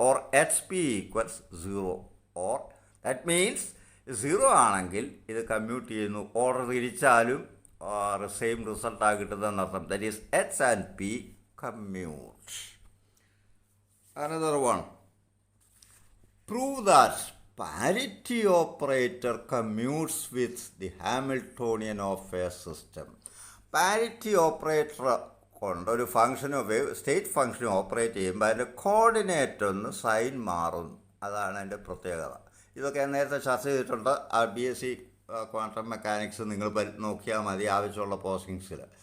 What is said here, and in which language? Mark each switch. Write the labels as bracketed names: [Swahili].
[English] Or H P equals 0. Or that means 0 [Malayalam] ആണെങ്കിൽ ഇത് commute ചെയ്യുന്നു. ഓർഡർ തിരിച്ചാലും സെയിം റിസൾട്ടാണ് കിട്ടുന്നതെന്നർത്ഥം. [English] That is H and P commute. Another one, prove that parity operator commutes with the Hamiltonian of a system. [Malayalam] Parity operator കൊണ്ട് ഒരു ഫംഗ്ഷനോ state ഫംഗ്ഷനോ operate ചെയ്യുമ്പോൾ അതിൻ്റെ coordinate ഒന്ന് sign മാറും. അതാണ് അതിൻ്റെ പ്രത്യേകത. ഇതൊക്കെ നേരത്തെ ചർച്ച ചെയ്തിട്ടുണ്ട്. BSc ക്വാണ്ടം മെക്കാനിക്സ് നിങ്ങൾ നോക്കിയാൽ മതി ആവശ്യമുള്ള പോസ്റ്റിങ്സിൽ.